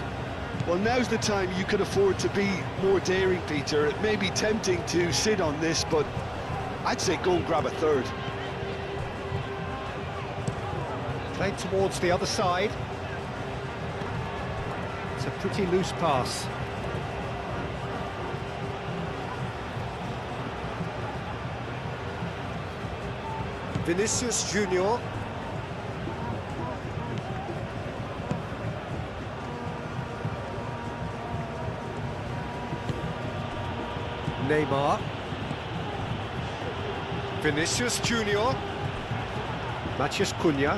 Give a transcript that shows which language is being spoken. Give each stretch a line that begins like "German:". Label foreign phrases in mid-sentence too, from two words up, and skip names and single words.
English: Well, now's the time you can afford to be more daring, Peter. It may be tempting to sit on this, but I'd say go and grab a third. Played towards the other side. It's a pretty loose pass. Vinicius Junior. Neymar. Vinicius Junior. Matheus Cunha.